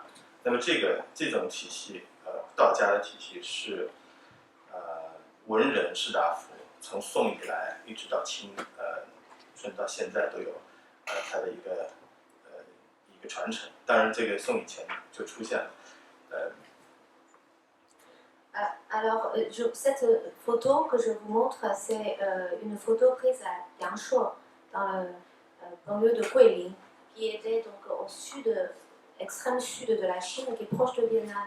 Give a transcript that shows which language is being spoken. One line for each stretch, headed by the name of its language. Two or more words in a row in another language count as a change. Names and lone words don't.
Chinese: 那么这种体系道家的体系是文人士大夫从宋以来一直到清，甚至到现在都有它的一个传承。当然，这个宋以前就出现了。
French: Alors, cette photo que je vous montre, c'est une photo prise à Yangshuo, dans le banlieue de Guilin, qui était donc au sud, extrême sud de la Chine, qui est proche de Vietnam.